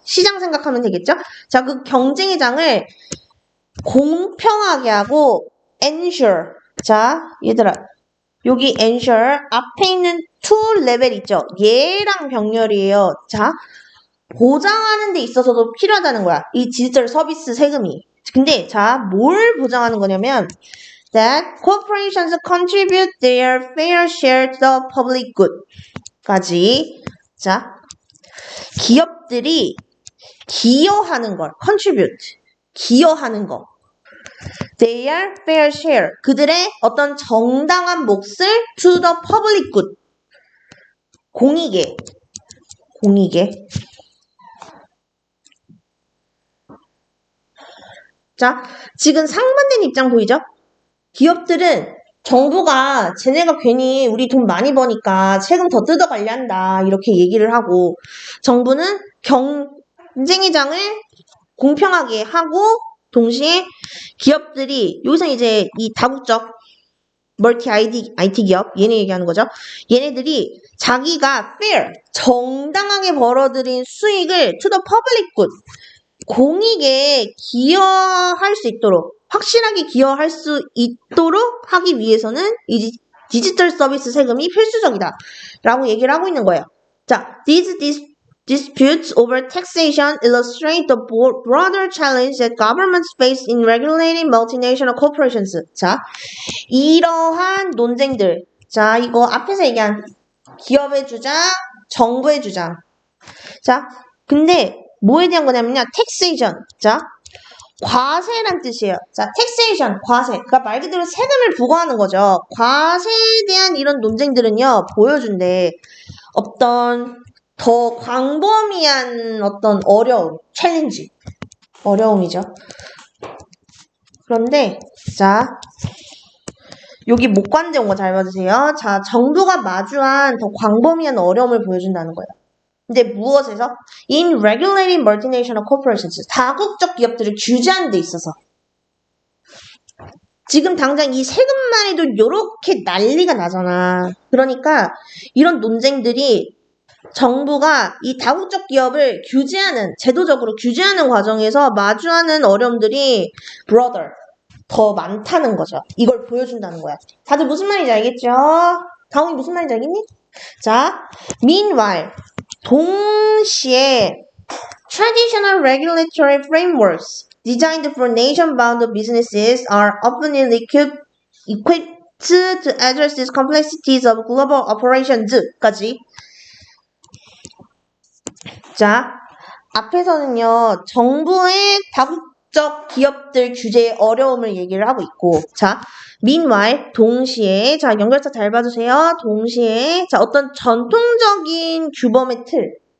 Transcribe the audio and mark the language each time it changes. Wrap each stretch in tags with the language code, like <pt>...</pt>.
<ko>시장 생각하면 되겠죠? 자, 그 경쟁의 장을 공평하게 하고 ensure. 자, 얘들아. 여기 ensure 앞에 있는 to 레벨 있죠? 얘랑 병렬이에요. 자, 보장하는 데 있어서도 필요하다는 거야. 이 디지털 서비스 세금이. 근데 자, 뭘 보장하는 거냐면</ko> <en>that corporations contribute their fair share to the public good</en> <ko>까지. 자, 기업들이 기여하는 걸 contribute. 기여하는 거.</ko> <en>Their fair share.</en> <ko>그들의 어떤 정당한 몫을</ko> <en>to the public good.</en> <ko>공익에. 공익에. 자, 지금 상반된 입장 보이죠? 기업들은 정부가 쟤네가 괜히 우리 돈 많이 버니까 세금 더 뜯어가려 한다. 이렇게 얘기를 하고 정부는 경쟁의 장을 공평하게 하고 동시에 기업들이 여기서 이제 이 다국적 멀티 IT 기업 얘네 얘기하는 거죠. 얘네들이 자기가 fair 정당하게 벌어들인 수익을</ko> <en>to the public good</en> <ko>공익에 기여할 수 있도록 확실하게 기여할 수 있도록 하기 위해서는 이 디지털 서비스 세금이 필수적이다 라고 얘기를 하고 있는 거예요.</ko> <en>자, these disputes over taxation illustrate the broader challenge that governments face in regulating multinational corporations.</en> <ko>자, 이러한 논쟁들. 자, 이거 앞에서 얘기한 기업의 주장, 정부의 주장. 자, 근데 뭐에 대한 거냐면요. taxation. 자, 과세란 뜻이에요. 자, taxation, 과세. 그러니까 말 그대로 세금을 부과하는 거죠. 과세에 대한 이런 논쟁들은요, 보여준대. 어떤 더 광범위한 어떤 어려움, 챌린지. 어려움이죠. 그런데, 자, 여기 목관제 온 거 잘 봐주세요. 자, 정부가 마주한 더 광범위한 어려움을 보여준다는 거예요. 근데 무엇에서?</ko> <en>In regulating multinational corporations.</en> <ko>다국적 기업들을 규제하는 데 있어서. 지금 당장 이 세금만 해도 요렇게 난리가 나잖아. 그러니까 이런 논쟁들이 정부가 이 다국적 기업을 규제하는, 제도적으로 규제하는 과정에서 마주하는 어려움들이 broader, 더 많다는 거죠. 이걸 보여준다는 거야. 다들 무슨 말인지 알겠죠? 다음이 무슨 말인지 알겠니? 자, meanwhile. 동시에</ko> <en>traditional regulatory frameworks designed for nation-bound businesses are often equipped to address these complexities of global operations까지.</en> <ko>자, 앞에서는요, 정부의 다국적 기업들 규제의 어려움을 얘기를 하고 있고, 자, meanwhile, 동시에, 자, 연결사 잘 봐주세요. 동시에, 자, 어떤 전통적인 규범의 틀.</ko>